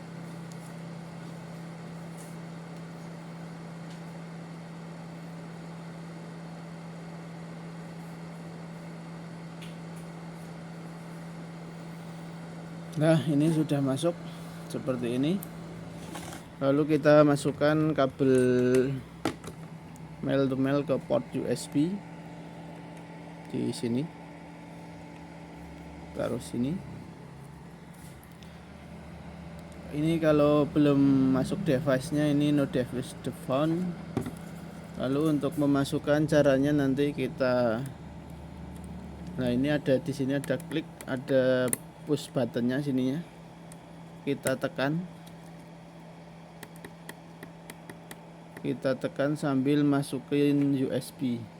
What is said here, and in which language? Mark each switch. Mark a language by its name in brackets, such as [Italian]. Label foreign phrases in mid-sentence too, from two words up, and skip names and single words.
[Indonesian] Nah, ini sudah masuk seperti ini. Lalu kita masukkan kabel [English] male to male [Indonesian] ke port USB di sini. Taruh sini. Ini kalau belum masuk device-nya, ini [English] no device found. [Indonesian] Lalu untuk memasukkan caranya nanti kita, nah ini ada di sini, ada klik, ada [English] push buttonnya [Indonesian] sininya. Kita tekan sambil masukin USB.